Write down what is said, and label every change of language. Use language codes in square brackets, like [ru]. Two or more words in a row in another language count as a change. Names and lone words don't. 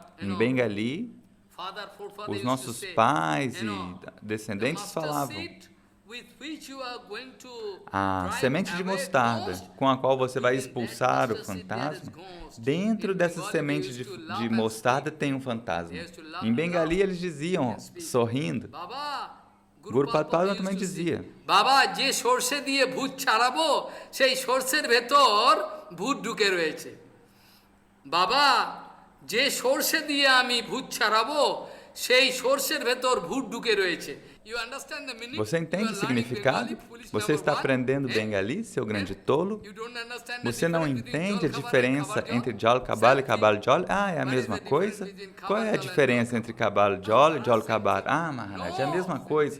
[pt] Em Bengali, os nossos pais e descendentes falavam: a semente de mostarda com a qual você vai expulsar o fantasma, dentro dessa semente de mostarda tem um fantasma. Em Bengali eles diziam, sorrindo, Gurupad Padma também dizia: [bn] বাবা, যে সরষে দিয়ে ভূত ছাড়াবো, সেই সরষের ভেতর ভূত ঢুকে রয়েছে। Baba, যে সরষে দিয়ে আমি ভূত ছাড়াবো, সেই সরষের ভেতর ভূত ঢুকে রয়েছে। [pt] Você entende o significado? Você está aprendendo Bengali, seu grande tolo? Você não entende a diferença entre Jal Kabal e Kabal Jol? Ah, é a mesma coisa? Qual é a diferença entre Kabal Jol e Jol Kabal? Ah, Maharaj, é a mesma coisa.